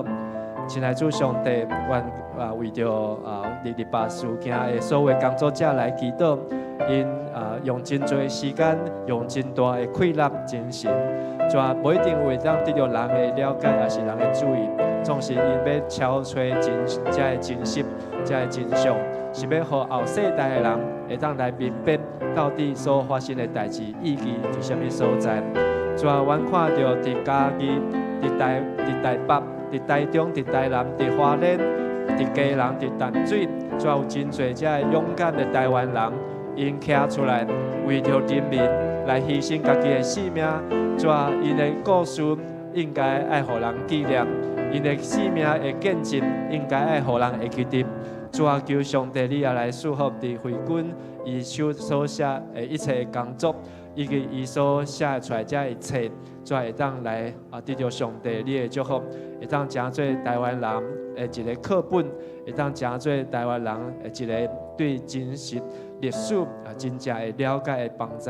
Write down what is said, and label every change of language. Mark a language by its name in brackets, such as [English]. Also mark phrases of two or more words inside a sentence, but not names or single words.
[Min Nan Chinese] 亲爱的主上帝，阮为着228事件的所有工作者来祈祷，因用真多的时间，用真大的气力、精神，无一定会当得到人的了解，也是人的注意，总是因要敲吹这的真实、这的真相，是要互后世代的人会当来明白到底所发生的代志意义是啥物所在。阮看到伫嘉义、伫台北、伫台中、伫台南、伫花莲、伫基隆、伫淡水，有真侪这勇敢的台湾人，因站出来为着人民来牺牲家己的性命，因的故事应该爱互人纪念，因的性命的见证应该爱互人会记得。求上帝你也来祝福伫慧君伊手所写的一切工作，以及伊所写出来这一切，会当来得到上帝你的祝福，会当成做台湾人的一个课本，会当成做台湾人的一个对真实历史真正的了解的帮助。